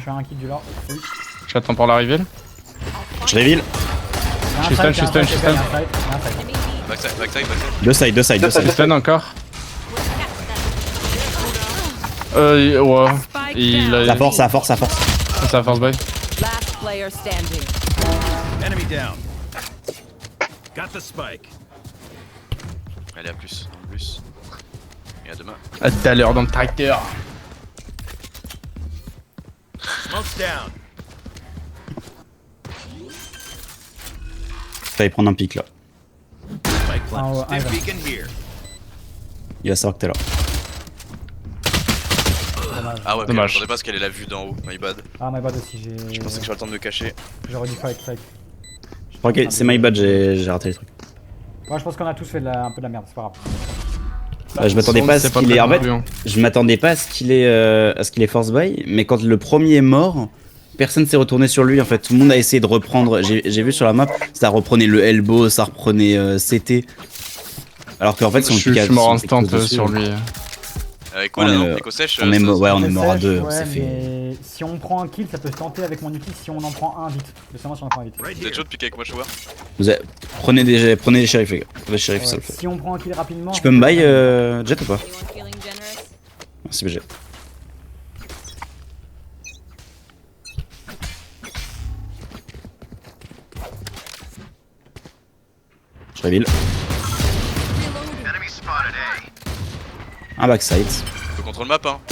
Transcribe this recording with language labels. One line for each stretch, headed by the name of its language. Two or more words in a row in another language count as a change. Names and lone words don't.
French: je fais un kill du lore. Oui. J'attends pour la reveal. Je reveal. Je suis stun, je suis stun, je suis stun.
English: Backside, backside.
French: Deux side, deux side, deux Je
English: side.
French: stun encore. Ouais.
English: Spike
French: Il
English: down.
French: a... Ça force, ça force, ça force. C'est sa
English: force buy. Last player standing. Enemy down. Got the spike.
French: Allez, à plus. En plus. Et à demain. À tout à l'heure dans le tracteur.
English: Smoke's down.
French: Fallait prendre un pic là.
English: Spike
French: Ah, ouais,
English: planted. Stim
French: ouais.
English: beacon here.
French: Il va savoir que t'es là. Ah ouais, Dommage. j'attendais pas parce qu'elle est la vue d'en haut.
English: My bad.
French: Ah,
English: my bad
French: aussi, Je pensais que j'aurais le temps de me cacher. j'aurais dû
English: fight, fight.
French: Ok, c'est
English: my bad,
French: j'ai raté les trucs. Ouais, je pense qu'on a tous fait un peu de la merde, c'est pas grave. Je m'attendais pas à ce C'est qu'il très est. En non fait, plus, hein. je m'attendais pas à ce qu'il est
English: force buy,
French: mais quand le premier est mort, personne s'est retourné sur lui. En fait, tout le monde a essayé de reprendre. J'ai vu sur la map, ça reprenait le elbow, ça reprenait CT. Alors qu'en fait, si on Je pique à- suis mort si on pique instant dessus, sur lui. Avec quoi On là, est, non Éco sèche on est mort, ouais, on est mort à Sèche, deux. On ouais, s'est fait. mais si on prend un kill, ça peut se tenter avec mon ulti si on en prend un vite. Le seulement si on en prend un vite.
English: Right
French: Vous êtes
English: here.
French: chaud de piquer avec moi, Shower? Prenez des shérifs, les gars. Les shérifs, ça Ouais, le fait. si on prend un kill rapidement. Tu peux me buy Jet ou pas?
English: Anyone feeling generous?
French: Merci BG. Je reveal. Un backside. On peut contrôle map, hein.